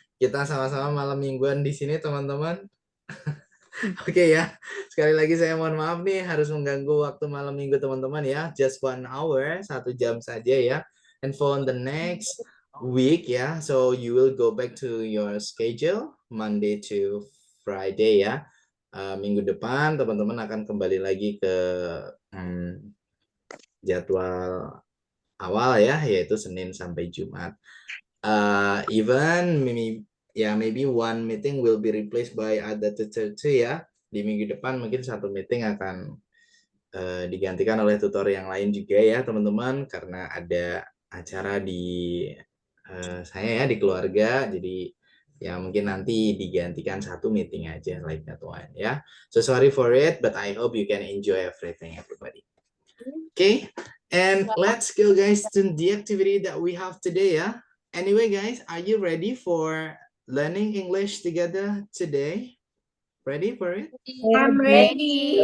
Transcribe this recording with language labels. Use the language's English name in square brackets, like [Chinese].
[Indonesian] Kita sama-sama malam mingguan di sini teman-teman. Oke ya. Sekali lagi saya mohon maaf nih harus mengganggu waktu malam minggu teman-teman ya. [English] Just 1 hour, [Indonesian] 1 jam saja ya. [English] And for the next week ya, so you will go back to your schedule Monday to Friday ya. [Indonesian] Minggu depan teman-teman akan kembali lagi ke jadwal awal ya, yaitu Senin sampai Jumat. [English] Even maybe one meeting will be replaced by other tutor too ya. [Indonesian] Di minggu depan mungkin satu meeting akan digantikan oleh tutor yang lain juga ya teman-teman, karena ada acara di saya ya di keluarga, jadi ya mungkin nanti digantikan satu meeting aja [English] like that one [Indonesian] ya. [English] So sorry for it, but I hope you can enjoy everything everybody. Okay, and let's go guys to the activity that we have today ya. Anyway guys, are you ready for learning English together today? Ready for it? I'm ready.